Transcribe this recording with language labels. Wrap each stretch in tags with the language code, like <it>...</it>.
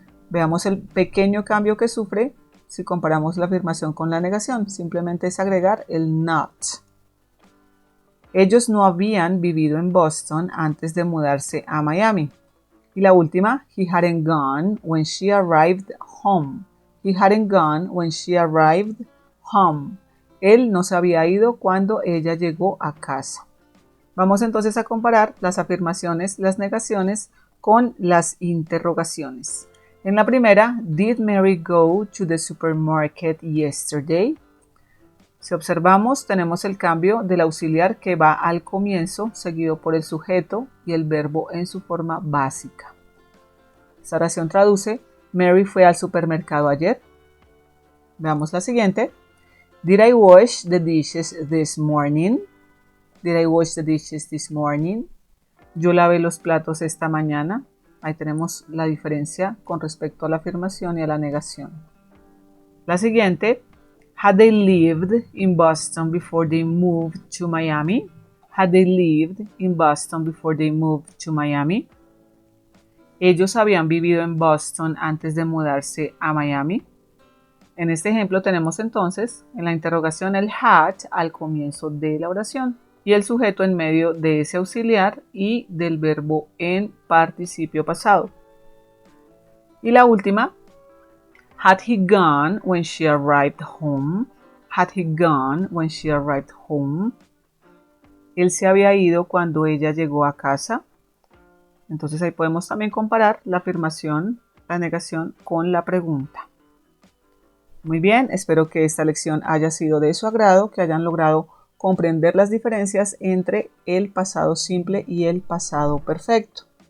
<es>Veamos el pequeño cambio que sufre si comparamos la afirmación con la negación. Simplemente es agregar el not. Ellos no habían vivido en Boston antes de mudarse a Miami. Y la última,</es> <en>he hadn't gone when she arrived home. He hadn't gone when she arrived home.</en> <es>Él no se había ido cuando ella llegó a casa. Vamos entonces a comparar las afirmaciones, las negaciones con las interrogaciones. En la primera,</es> <en>did Mary go to the supermarket yesterday?</en> <es>Si observamos, tenemos el cambio del auxiliar que va al comienzo, seguido por el sujeto y el verbo en su forma básica. Esta oración traduce: Mary fue al supermercado ayer. Veamos la siguiente.</es> <en>Did I wash the dishes this morning? Did I wash the dishes this morning?</en> <es>Yo lavé los platos esta mañana. Ahí tenemos la diferencia con respecto a la afirmación y a la negación. La siguiente.</es> <en>Had they lived in Boston before they moved to Miami? Had they lived in Boston before they moved to Miami?</en> <es>Ellos habían vivido en Boston antes de mudarse a Miami. En este ejemplo tenemos entonces en la interrogación el had al comienzo de la oración y el sujeto en medio de ese auxiliar y del verbo en participio pasado. Y la última,</es> <en>had he gone when she arrived home? Had he gone when she arrived home?</en> <es>Él se había ido cuando ella llegó a casa. Entonces ahí podemos también comparar la afirmación, la negación con la pregunta. Muy bien, espero que esta lección haya sido de su agrado, que hayan logrado comprender las diferencias entre el pasado simple y el pasado perfecto.</es>